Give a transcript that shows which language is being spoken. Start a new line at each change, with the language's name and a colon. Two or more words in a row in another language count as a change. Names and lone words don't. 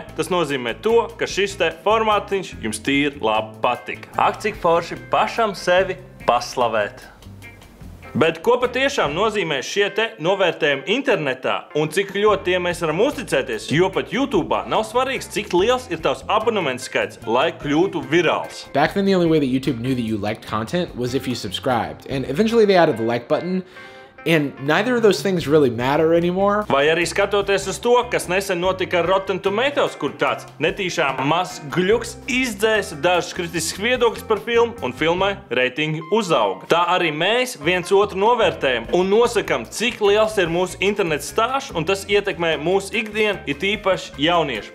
Latvian: Tas nozīmē to, ka šis te formātiņš jums tīri labi patika. Ak, cik forši pašam sevi paslavēt. Bet ko patiešām nozīmē šie te novērtējumi internetā un cik ļoti tiem mēs varam uzticēties, jo pat YouTube'ā nav svarīgs, cik liels ir tavs abonementu skaits, lai kļūtu virāls.
English: Back then, the only way that YouTube knew that you liked content was if you subscribed, and eventually they added the like button. And neither of those things really matter anymore.
Latvian: Vai arī skatoties uz to, kas nesen notika ar Rotten Tomatoes, kur tāds netīšām mazs gļuks izdzēsa dažus kritiskus viedokļus par filmu un filmai reitingi uzauga. Tā arī mēs viens otru novērtējam un nosakam, cik liels ir mūsu interneta stāsts un tas ietekmē mūsu ikdienu, it īpaši jauniešu.